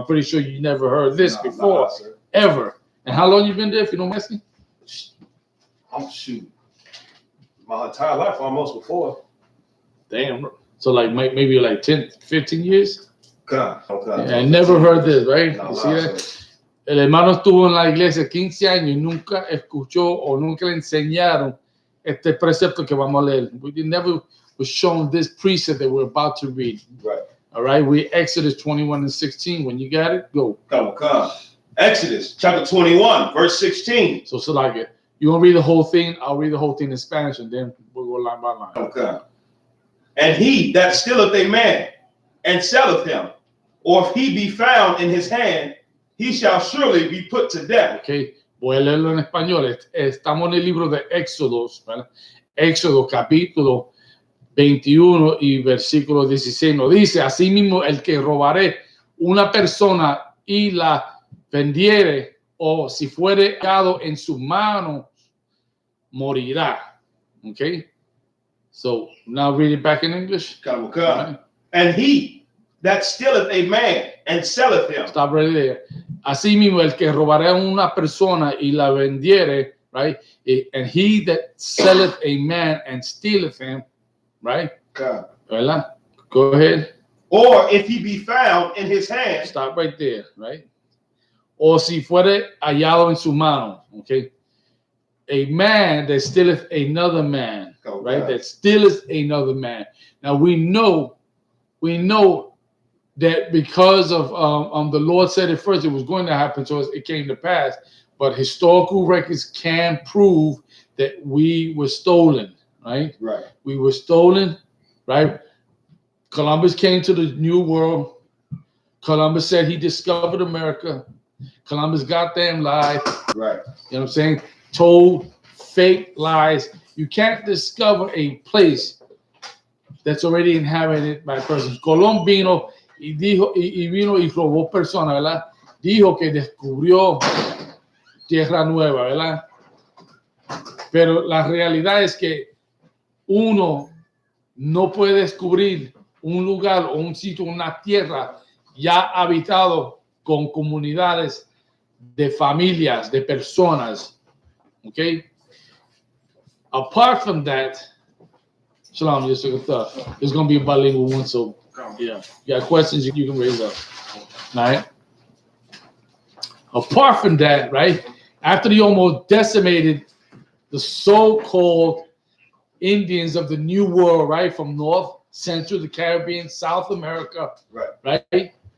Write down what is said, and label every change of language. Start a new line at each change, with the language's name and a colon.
English: I'm pretty sure you never heard this before, ever. And how long you been there, if you don't mind me? I'm shooting. My entire life, almost before. Damn. So like maybe like 10, 15 years? Okay. Yeah, I never heard this, right? No, You see that?
Spanish: El hermano estuvo en la iglesia 15 años y nunca escuchó o nunca le enseñaron este precepto que vamos a leer.
English: We never was shown this precept that we're about to read. Right. All right, we Exodus 21:16. When you got it, go. Come. Exodus chapter 21, verse 16. So like it. You want to read the whole thing? I'll read the whole thing in Spanish, and then we'll go line by line. Okay. And he that stealeth a man and selleth him, or if he be found in his hand, he shall surely be put to death.
Spanish: Okay, voy a leerlo en español. Estamos en el libro de Éxodos, ¿verdad? Éxodo capítulo 21 y versículo 16 nos dice: asimismo el que robaré una persona y la vendiere, o si fuere hallado en su mano, morirá.
English: Okay, so now read it back in English. Come. Right. And he that stealeth a man and selleth him. Stop right there.
Spanish: Asimismo el que robaré una persona y la vendiere, right?
English: And he that selleth a man and stealeth him, right? Okay.
Spanish: ¿Verdad?
English: Go ahead. Or if he be found in his hand. Stop right there, right?
Spanish: O si fuere hallado en su mano, okay?
English: A man that stealeth another man, okay, right? That stealeth another man. Now we know that because of the Lord said it first, it was going to happen, so it came to pass. But historical records can prove that we were stolen, right? Right. We were stolen, right? Columbus came to the New World. Columbus said he discovered America. Columbus goddamn lied. Right. You know what I'm saying? Told fake lies You can't discover a place that's already inhabited by persons.
Spanish: Colón vino y vino y robó personas, ¿verdad? Dijo que descubrió tierra nueva, ¿verdad? Pero la realidad es que uno no puede descubrir un lugar o un sitio, una tierra ya habitado con comunidades de familias, de personas.
English: Okay? Apart from that, Shalom, just a thought. It's going to be a bilingual one, so yeah. You got questions, you can raise up. All right? Apart from that, right, after they almost decimated the so-called Indians of the New World, right, from North, Central, the Caribbean, South America, right?